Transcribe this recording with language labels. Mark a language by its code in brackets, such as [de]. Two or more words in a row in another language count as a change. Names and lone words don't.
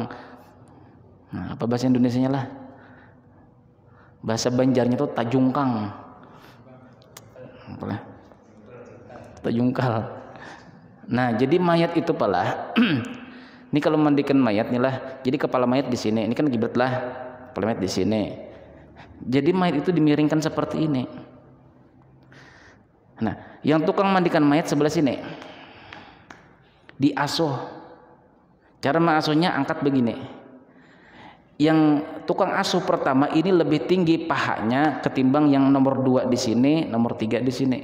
[id] Nah, apa bahasa Indonesianya lah? Bahasa Banjarnya itu tajungkang. Apalah? Tajungkal. Nah, jadi mayat itu pala. Ini kalau mandikan mayat nih lah. Jadi kepala mayat di sini. Ini kan kiblat lah. Kepala mayat di sini. Jadi mayat itu dimiringkan seperti ini. Nah, yang tukang mandikan mayat sebelah sini. Diasuh. Cara mengasuhnya angkat begini. Yang tukang asuh pertama ini lebih tinggi pahanya ketimbang yang nomor 2 di sini, nomor 3 di sini.